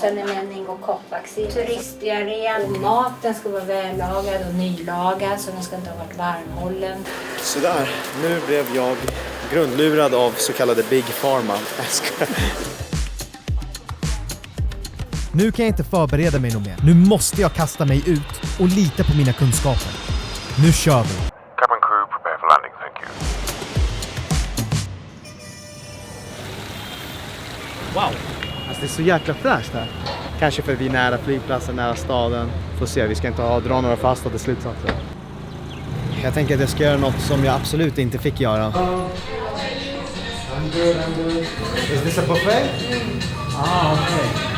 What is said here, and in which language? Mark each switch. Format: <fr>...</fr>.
<sv>Sen är meningokockvaccin, turistdiarré, maten ska vara vällagad och nylagad så den ska inte ha varit varmhållen. Sådär, nu blev jag grundlurad av så kallade Big Pharma. Nu kan jag inte förbereda mig något mer. Nu måste jag kasta mig ut och lita på mina kunskaper. Nu kör vi!</sv> <en>Cabin crew, prepare for landing, thank you. Wow!</en> <sv>Alltså det är så jäkla fräscht här. Kanske för vi är nära flygplatsen, nära staden. Får se, vi ska inte dra några fasta till slutsatser. Jag tänker att jag ska göra något som jag absolut inte fick göra.</sv> <en>I'm good. Is this a buffet? Ah, okay.</en>